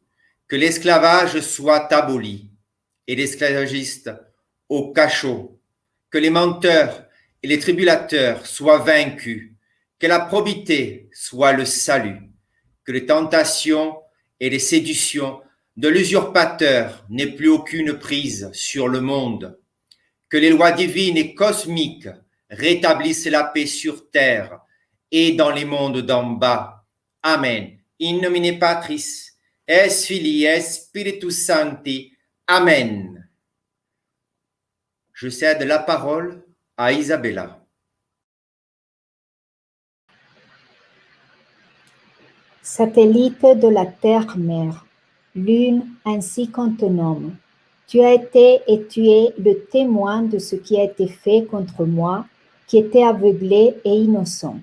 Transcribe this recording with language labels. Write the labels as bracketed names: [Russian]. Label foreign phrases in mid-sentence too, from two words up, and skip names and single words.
[French] que l'esclavage soit aboli et l'esclavagiste au cachot, que les menteurs et les tribulateurs soient vaincus, que la probité soit le salut, que les tentations et les séductions de l'usurpateur n'aient plus aucune prise sur le monde, que les lois divines et cosmiques rétablissent la paix sur terre et dans les mondes d'en bas. Amen. [Latin] In nomine Patris, et Filii, et Spiritus Sancti. Amen. [French] Je cède la parole à Isabella. Satellite de la terre-mère, lune ainsi qu'on te nomme, tu as été et tu es le témoin de ce qui a été fait contre moi, qui était aveuglé et innocent.